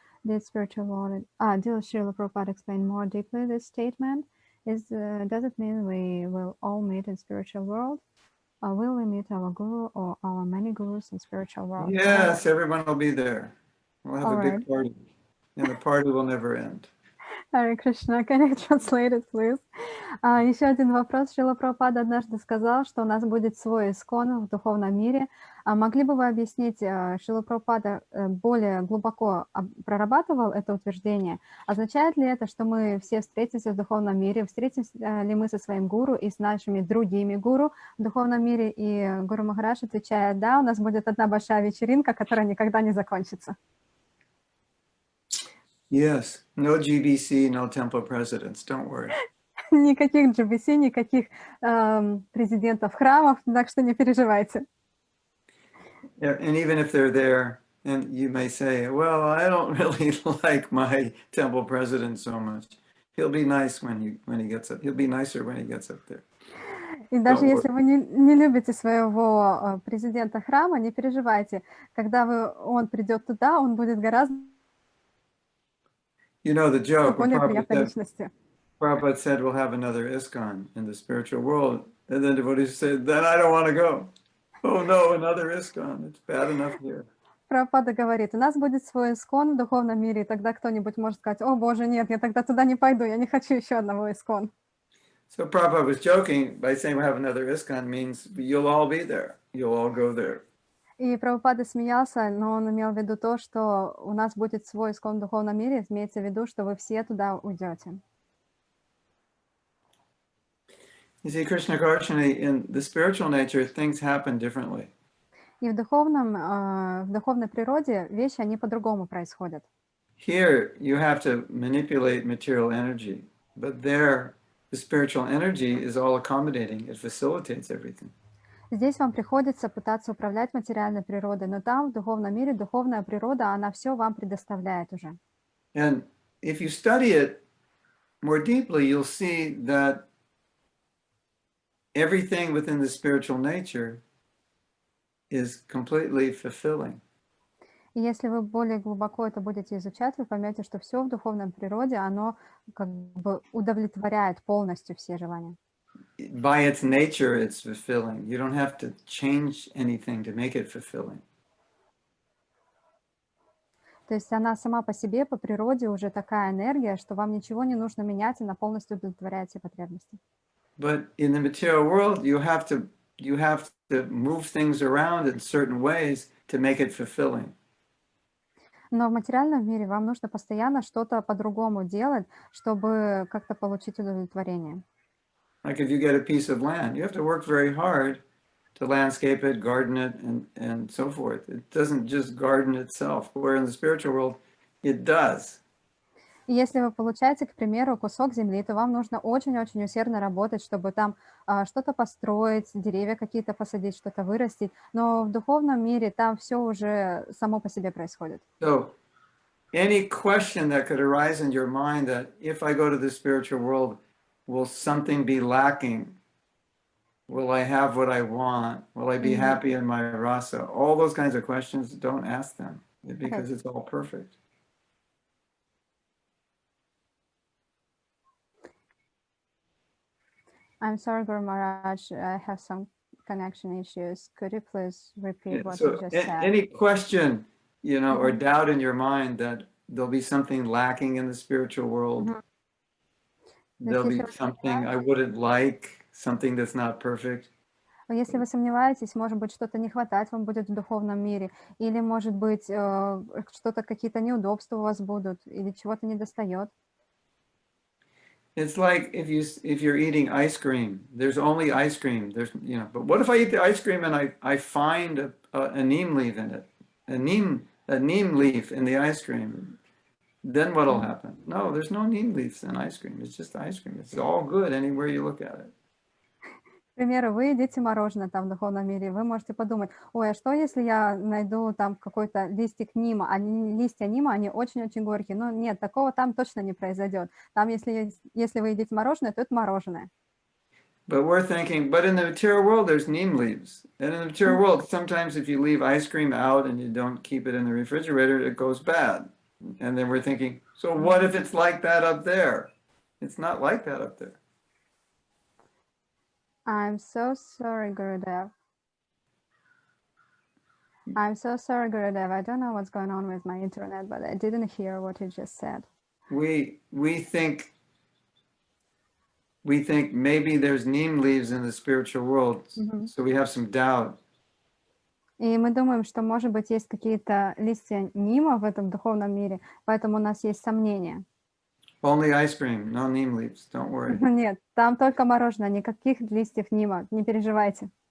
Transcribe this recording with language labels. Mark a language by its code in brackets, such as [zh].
[en] Did Srila Prabhupada explain more deeply this statement? Does it mean we will all meet in spiritual world? Will we meet our guru or our many gurus in spiritual world? Yes, everyone will be there. We'll have All a right. big party, and the party will never end. Hare Krishna, can you translate it, please? [ru] Еще один вопрос. Шрила Прабхупада однажды сказал, что у нас будет свой искон в духовном мире. Могли бы вы объяснить, Шрила Прабхупада более глубоко прорабатывал это утверждение? Означает ли это, что мы все встретимся в духовном мире? Встретимся ли мы со своим гуру и с нашими другими гуру в духовном мире? И Гуру Махарадж отвечает: да, у нас будет одна большая вечеринка, которая никогда не закончится. [en] Yes, no GBC, no temple presidents, don't worry. [ru] Никаких GBC, никаких президентов храмов, так что не переживайте. [en] And even if they're there, and you may say, well, I don't really like my temple president so much. He'll be nice when he gets up. He'll be nicer when he gets up there. [ru] И даже если вы не любите своего президента храма, не переживайте. Когда он придет туда, он будет гораздо [en] the joke, [ru] более приятной личностью. [en] Prabhupada said we'll have another ISKCON in the spiritual world. And then devotees said, then I don't want to go. Oh no, another ISKCON. It's bad enough here. [ru] Прабхупада говорит, у нас будет свой искон в духовном мире, и тогда кто-нибудь может сказать: о боже, нет, я тогда туда не пойду, я не хочу еще одного искон. [en] So Prabhupada was joking by saying we'll have another ISKCON means you'll all be there. You'll all go there. [ru] И Прабхупада смеялся, но он имел в виду то, что у нас будет свой искон в духовном мире, имеется в виду, что вы все туда уйдете. [en] You see, Krishna Karchani, in the spiritual nature, things happen differently. [ru] И в духовной природе вещи, они по-другому происходят. [en] Here, you have to manipulate material energy, but there, the spiritual energy is all accommodating. It facilitates everything. [ru] Здесь вам приходится пытаться управлять материальной природой, но там, в духовном мире, духовная природа, она все вам предоставляет уже. [en] And if you study it more deeply, you'll see that everything within the spiritual nature is completely fulfilling. [ru] И если вы более глубоко это будете изучать, вы поймете, что все в духовной природе, оно как бы удовлетворяет полностью все желания. [en] By its nature, it's fulfilling. You don't have to change anything to make it fulfilling. [ru] То есть она сама по себе, по природе уже такая энергия, что вам ничего не нужно менять, она полностью удовлетворяет все потребности. [en] But in the material world, you have to move things around in certain ways to make it fulfilling. [ru] Но в материальном мире вам нужно постоянно что-то по-другому делать, чтобы как-то получить удовлетворение. [en] Like if you get a piece of land, you have to work very hard to landscape it, garden it, and so forth. It doesn't just garden itself, where in the spiritual world, it does. [ru] И если вы получаете, к примеру, кусок земли, то вам нужно очень-очень усердно работать, чтобы там что-то построить, деревья какие-то посадить, что-то вырастить. Но в духовном мире там все уже само по себе происходит. [en] So, any question that could arise in your mind that if I go to the spiritual world, will something be lacking? Will I have what I want? Will I be happy in my rasa? All those kinds of questions, don't ask them because it's all perfect. I'm sorry, Guru Maharaj, I have some connection issues. Could you please repeat what you just said? Any question, or doubt in your mind that there'll be something lacking in the spiritual world, there'll be something I wouldn't like, something that's not perfect. [ru] Если вы сомневаетесь, может быть, что-то не хватать вам будет в духовном мире, или, может быть, что-то, какие-то неудобства у вас будут, или чего-то недостает. [en] It's like if you're eating ice cream, there's only ice cream. But what if I eat the ice cream and I find a neem leaf in it, a neem leaf in the ice cream? Then what'll happen? No, there's no neem leaves in ice cream. It's just ice cream. It's all good anywhere you look at it. [ru] К примеру, вы едите мороженое там в духовном мире, вы можете подумать: ой, а что если я найду там какой-то листик нима, а листья нима, они очень-очень горькие. Но нет, такого там точно не произойдет. Там, если вы едите мороженое, то это мороженое. [en] But we're thinking, but in the material world, there's neem leaves. And in the material world, sometimes if you leave ice cream out and you don't keep it in the refrigerator, it goes bad. And then we're thinking, so what if it's like that up there? It's not like that up there. I'm so sorry, Gurudev. I'm so sorry, Gurudev. I don't know what's going on with my internet, but I didn't hear what you just said. We think maybe there's neem leaves in the spiritual world, so we have some doubt. [ru] И мы думаем, что, может быть, есть какие-то листья нима в этом духовном мире, поэтому у нас есть сомнения. [en] Only ice cream, no neem leaves, don't worry. [ru] Нет, там только мороженое, никаких листьев нима, не переживайте.